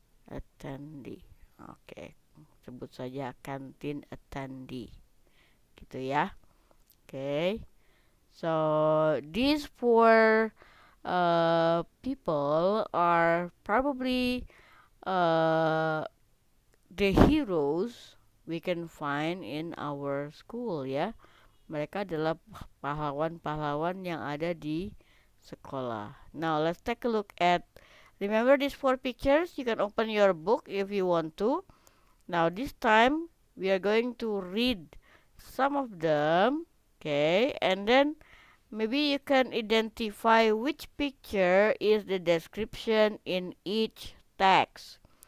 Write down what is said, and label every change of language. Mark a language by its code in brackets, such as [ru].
[id] Oke. Sebut saja canteen attendee. Gitu ya. Oke. [en] So these 4 people are probably the heroes we can find in our school ya. [id] Mereka adalah pahlawan-pahlawan yang ada di sekolah. [en] Now let's take a look at, remember these 4 pictures? You can open your book if you want to. Now this time we are going to read some of them, okay? And then maybe you can identify which picture is the description in each text.